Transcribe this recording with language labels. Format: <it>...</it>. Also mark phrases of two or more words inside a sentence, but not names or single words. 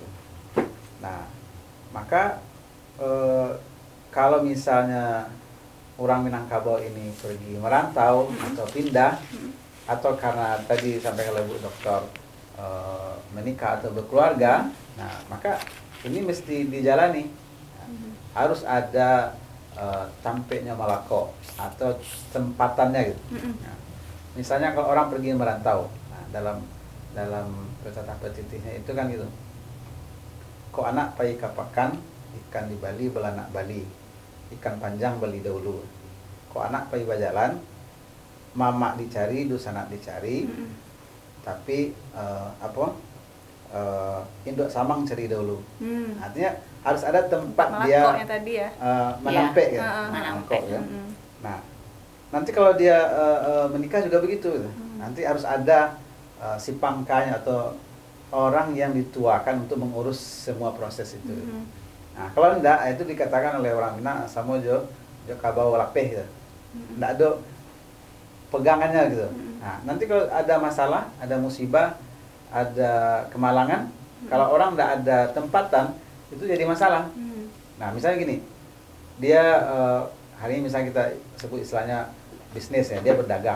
<id>Nah, maka kalau misalnya orang Minangkabau ini pergi merantau atau pindah, atau karena tadi sampai oleh Bu Dokter menikah atau berkeluarga, nah maka ini mesti dijalani. Nah, harus ada tampeknya Malako atau tempatannya gitu. Nah, misalnya kalau orang pergi merantau, nah, dalam petata petitihnya itu kan gitu.</id> <min>Kok anak pai kapakan, ikan di Bali belanak Bali, ikan panjang beli dahulu. Kok anak pai bajalan, mamak dicari, dusanak dicari, tapi induk samang cari dahulu.</min> <id>Artinya harus ada tempat dia tadi ya. Menampek ya, menampek. ya. Nah, nanti kalau dia menikah juga begitu. Nanti harus ada si pangkanya atau orang yang dituakan untuk mengurus semua proses itu. Nah, kalau enggak, itu dikatakan oleh orang Minang</id> <min>samo jo kabau lapeh</min> <id>gitu. Enggak ada pegangannya gitu. Nah, nanti kalau ada masalah, ada musibah, ada kemalangan, kalau orang enggak ada tempatan, itu jadi masalah. Nah, misalnya gini, dia hari ini misalnya kita sebut istilahnya bisnis ya, dia berdagang.</id>